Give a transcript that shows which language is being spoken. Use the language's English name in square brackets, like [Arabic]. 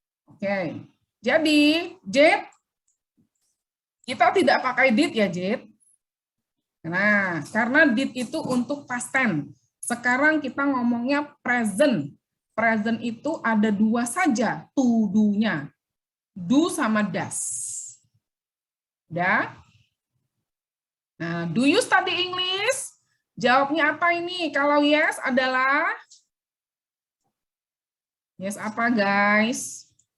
[Indonesian] Oke, jadi Jet, kita tidak pakai did ya Jet. Nah, karena did itu untuk past tense. Sekarang kita ngomongnya present. Present itu ada dua saja, to do-nya. Do sama does. Udah? [English] Nah, do you study English? [Indonesian] Jawabnya apa ini? Kalau yes adalah yes apa guys?